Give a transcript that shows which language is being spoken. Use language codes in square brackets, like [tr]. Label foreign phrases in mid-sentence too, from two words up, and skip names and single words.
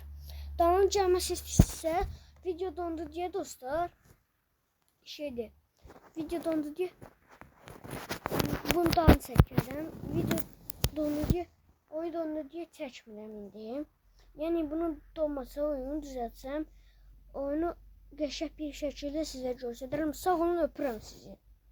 [tr] Donun gelmesi ise video dondu diye dostlar. Şeydi, video dondu diye bundan çekerim. [az] Video dondu diye, oyun dondu diye çekmirəm indi. [tr] Yani bunun donması oyunu düzeltsem [az] oyunu qəşəng bir şəkildə sizə göstərirəm. Sağ olun, öpürəm sizi.